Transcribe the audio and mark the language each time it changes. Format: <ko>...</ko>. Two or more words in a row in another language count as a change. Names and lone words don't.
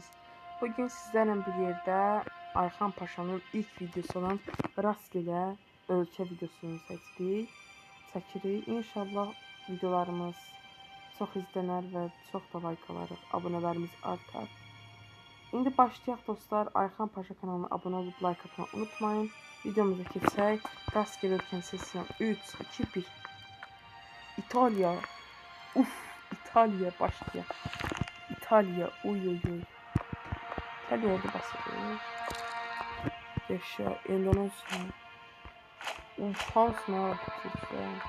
<az>Bugün sizlərlə bir yerdə Ayxan Paşanın ilk videosu olan rastgele ölçə videosunu çəkirik. İnşallah videolarımız çox izlənər və çox da like alarıq, abunələrimiz artar. İndi başlayaq dostlar. Ayxan Paşa kanalına abunə olub like atmayı unutmayın. Videomuza keçək. Rastgele ölkən sesyon 3, 2, 1. İtalya. İtalya başlayaq. İtalya, uy. İtalya orada basılır.</az> <tr>Yaşa, Endonezya. Şans ne yapacaksa.</tr>